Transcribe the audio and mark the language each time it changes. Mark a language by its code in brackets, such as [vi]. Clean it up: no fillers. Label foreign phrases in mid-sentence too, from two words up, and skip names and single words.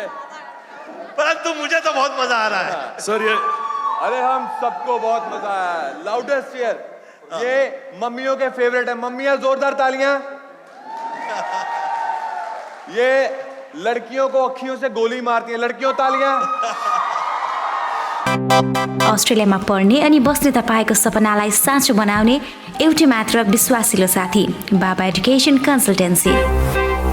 [hi] परंतु मुझे तो बहुत मजा आ रहा है। सर ये अरे हम सबको बहुत मजा आया। [en] loudest cheer, [hi] ये मम्मियों के फेवरेट है। मम्मियां जोरदार तालियां। ये लड़कियों को अखियों से गोली मारती हैं, लड़कियों तालियां। [ne] अस्ट्रेलियामा पढ्ने अनि बस्ने तपाईँको सपनालाई साँचो बनाउने एउटै मात्र विश्वासिलो साथी बाबा एजुकेसन कन्सल्टेन्सी।